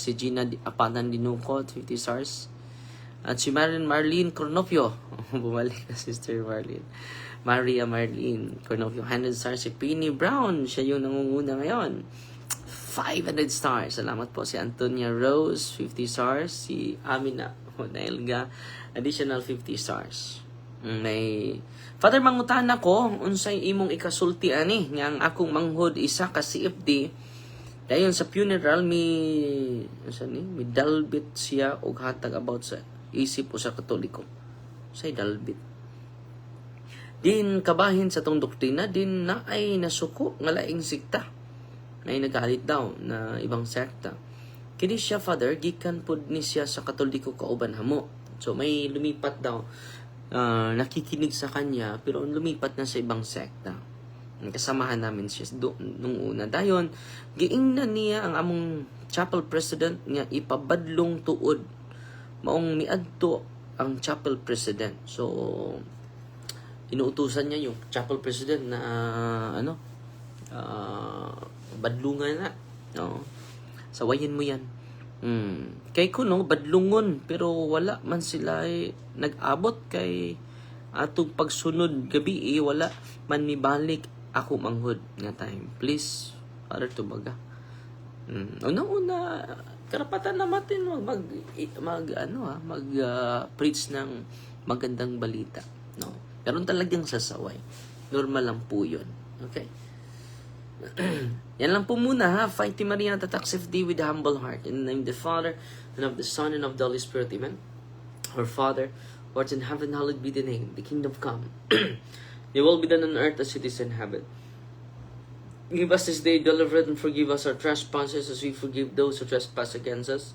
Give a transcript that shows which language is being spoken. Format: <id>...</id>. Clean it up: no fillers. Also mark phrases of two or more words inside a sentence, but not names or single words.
<tl>Si Gina Apatan Dinuco, 50 stars. At si Marlene Cornopio. Bumalik na Sister Marlene. Maria Marlene Cornopio, 100 stars. Si Penny Brown, siya yung nangunguna ngayon. 500 stars. Salamat po. Si Antonia Rose, 50 stars. Si Amina Naelga, additional 50 stars.</tl> <ceb>May Father, mangutan ako unsay imong ikasulti ani nga ang akong manghod isa ka CFD dayon sa funeral mi dalbit siya og hatag about sa isip o sa Katoliko. Say dalbit. Din kabahin sa tong doktrina din na ay nasuko nga laing sikta.</ceb> <tl>Nay nagalit daw na ibang sekta.</tl> <ceb>Kini siya, Father, gikan pud ni siya sa Katoliko kauban hamo.</ceb> <tl>So may lumipat daw, nakikinig sa kanya, pero lumipat na sa ibang sekta. Kasamahan namin siya nung una.</tl> <ceb>Dayon, giingnan niya ang among</ceb> <en>chapel president</en> <ceb>nga ipabadlong tuod. Maong miadto ang</ceb> <en>chapel president.</en> <tl>So, inuutusan niya yung</tl> <en>chapel president</en> <tl>na badlungan na. No? Sawayin mo yan.</tl> <ceb>Kay kuno badlungon pero wala man sila nag-abot kay atong pagsunod gabi wala man mibalik ako manghod nga time.</ceb> <en>Please, Father Tubaga.</en> <tl>Una karapatan natin preach ng magandang balita, no? Karon talagang sasaway. Normal lang po 'yun. Okay? Yan lang po muna ha.</tl> <en>Fighting Maria Tatak Day with a humble heart. In the name of the Father, and of the Son, and of the Holy Spirit. Amen. Our Father, who art in heaven, hallowed be the name. The kingdom come. Your will be done on earth as it is in heaven. Give us this day deliverance and forgive us our trespasses as we forgive those who trespass against us.</en>